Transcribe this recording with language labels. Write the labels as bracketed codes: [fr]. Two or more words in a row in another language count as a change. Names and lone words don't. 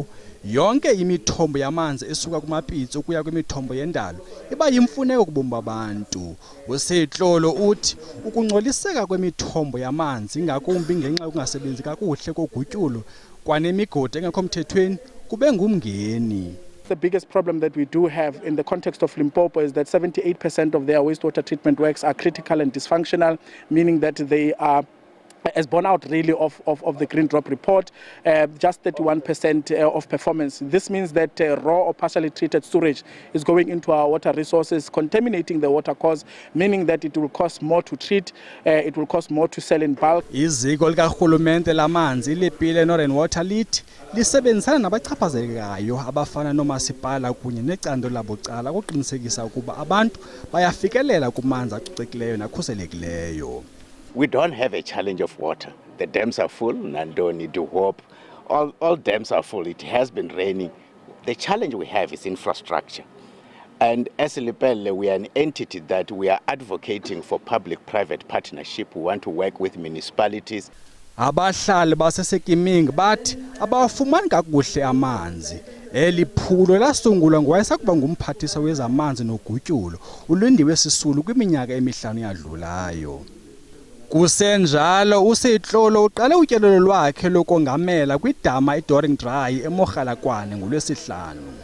[xh] Yonke imithombo yamanzi esuka kumapitsi ukuya kwimithombo yendalo iba yimfuneko kubomi babantu. uSeyhlolo uthi ukungcoliseka kwemithombo yamanzi ngakumbi ngenxa yokungasebenzi kakuhle kogutyulo kwanemigodi engekho mthethweni kube ngumngeni. [en] The biggest problem that we do have in the context of Limpopo is that 78% of their wastewater treatment works are critical and dysfunctional, meaning that they are as borne out really of the Green Drop report, just 31% of performance. This means that raw or partially treated sewage is going into our water resources, contaminating the water course, meaning that it will cost more to treat, it will cost more to sell in bulk. [xh] Iziko likarhulumente lamanzi iLepile Northern Water lithi lisebenzisana nabachaphazelekayo abafana noomasipala kunye necandelo labucala ukuqinisekisa ukuba abantu bayafikelela kumanzi acocekileyo nakhuselekileyo. [en] We don't have a challenge of water. The dams are full, Nandoni, Duhop, all dams are full. It has been raining. The challenge we have is infrastructure. And as Lepelle, we are an entity that we are advocating for public-private partnership. We want to work with municipalities. [xh] Abahlali baseSekeming bathi abawafumani kakuhle amanzi. Eli phulo lasungulwa ngowayesakuba ngumphathiswa wezamanzi nogutyulo uLindiwe Sisulu kwiminyaka emihlanu yadlulayo. Kusenjalo uSeyhlolo uqale utyelelo lwakhe lokongamela kwidama iDoring Dry eMoggalakwane ngoLwesihlanu.